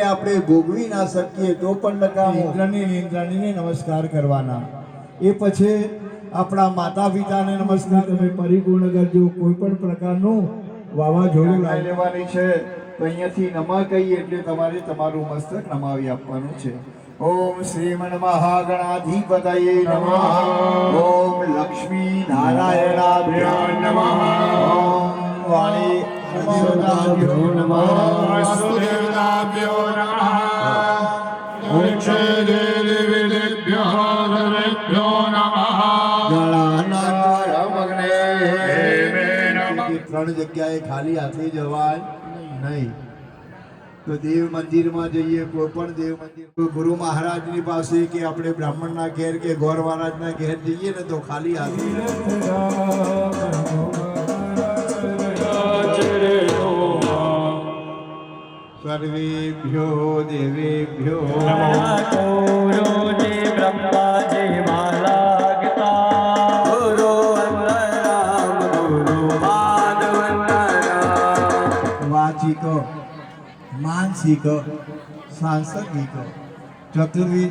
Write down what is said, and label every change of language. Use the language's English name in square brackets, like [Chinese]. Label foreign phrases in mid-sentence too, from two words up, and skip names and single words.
[Gujarati] આપણે ભોગવી ના શકીએ તો પણ નકામું ઇન્દ્રાણીને નમસ્કાર કરવાના એ પછી આપણા માતા પિતાને નમસ્કાર તમે પરિપૂર્ણ કરજો કોઈ પણ પ્રકારનું વાવાઝોડું લાવી લેવાની છે તો અહીંયાથી નમા કહીએ એટલે તમારે તમારું મસ્તક નમાવી આપવાનું છે [Sanskrit] ओम श्रीमन महागणाधिपतये नमः ओम लक्ष्मी नारायणाभ्यो नमः ओम वाणी देवताभ्यो नमः वासुदेवताभ्यो नमः वृक्षदेवेभ्यो सर्वेभ्यो नमः गणानामग्ने नमः [Gujarati] ત્રણ જગ્યાએ ખાલી હાથે જવાય નહીં તો દેવ મંદિરમાં જઈએ કોઈ પણ દેવ મંદિર કોઈ ગુરુ મહારાજની પાસે કે આપણે બ્રાહ્મણના ઘેર કે ગોર મહારાજના ઘેર જઈએ ને તો ખાલી હાથે [Sanskrit] सर्वेभ्यो देवेभ्यो वाचिक मानसिक सांसर्गिक चतुर्विध